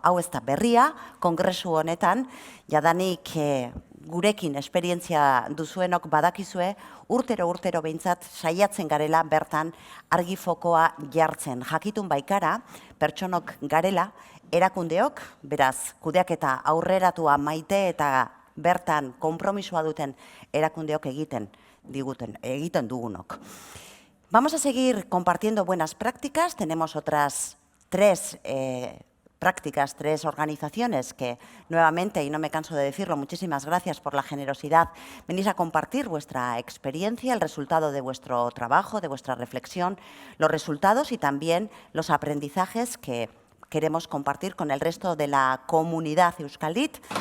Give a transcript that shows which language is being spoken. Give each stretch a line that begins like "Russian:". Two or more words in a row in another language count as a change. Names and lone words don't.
Basque: Hau ez da berria, kongresu honetan, jadanik gurekin esperientzia duzuenok badakizue, urtero behintzat saiatzen garela bertan argi fokoa jartzen. Jakitun baikara, pertsonok garela, erakundeok, beraz, kudeaketa aurreratua maite eta bertan konpromisoa duten erakundeok egiten dugunok.
Spanish: Vamos a seguir compartiendo buenas prácticas. Tenemos otras 3 prácticas, 3 organizaciones que nuevamente, y no me canso de decirlo, muchísimas gracias por la generosidad, venís a compartir vuestra experiencia, el resultado de vuestro trabajo, de vuestra reflexión, los resultados y también los aprendizajes que queremos compartir con el resto de la comunidad Euskalit.